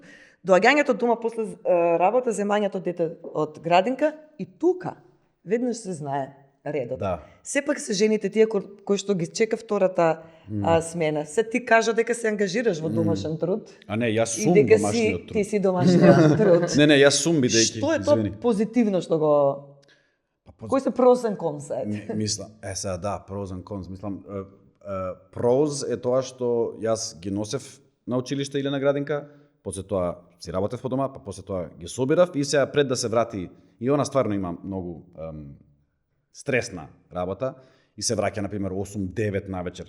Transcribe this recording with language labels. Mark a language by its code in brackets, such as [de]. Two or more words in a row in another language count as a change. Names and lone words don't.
[mk] Доаѓањето дома после работа, земањето дете од градинка и тука веднаш се знае редот. Да. Сепак се жените тие кои што ги чека втората смена. Се ти кажа дека се ангажираш во домашен труд. А не, јас И сум дека домашниот ти труд. си домашниот труд. Не, јас сум бидејќи. Што е тоа позитивно што го Кои се [en] pros and cons? [mk] Мислам, сега да, [en] pros and cons. [mk] Мислам, pros е тоа што јас ги носев на училиште или на градинка, после тоа си работев по дома, па после тоа ги собирав и сега пред да се врати, и она стварно има многу стресна работа, и се враќа, например, 8-9 на вечер.